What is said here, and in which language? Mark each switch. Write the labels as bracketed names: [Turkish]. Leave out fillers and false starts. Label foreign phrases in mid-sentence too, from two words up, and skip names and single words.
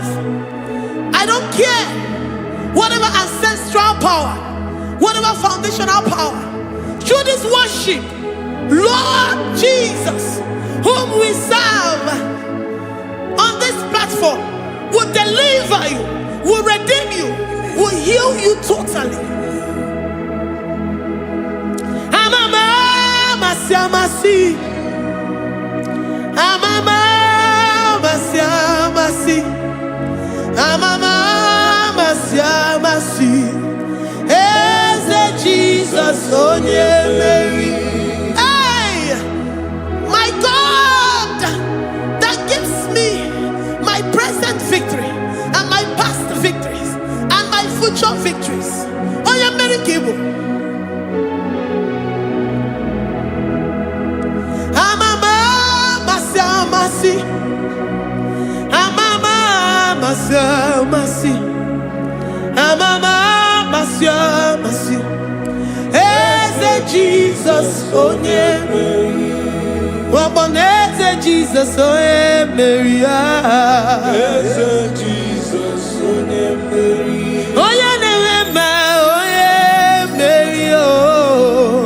[English] I don't care whatever ancestral power, whatever foundational power, through this worship, Lord Jesus, whom we serve on this platform, will deliver you, will redeem you, will heal you totally. [Igbo] Amama masi, amama masi, amama masi. [English] Jesus, oh yeah, Mary. Hey, my God, that gives me my present victory and my past victories and my future victories. Oh yeah, Mary Igbo. [Igbo] Amama masi, amama masi, amama masi. [English] Eze Jesus, oh yeah, Eze Jesus, oh yeah, Mary. Eze Jesus, oh yeah, Mary. Oh yeah, Mary, oh.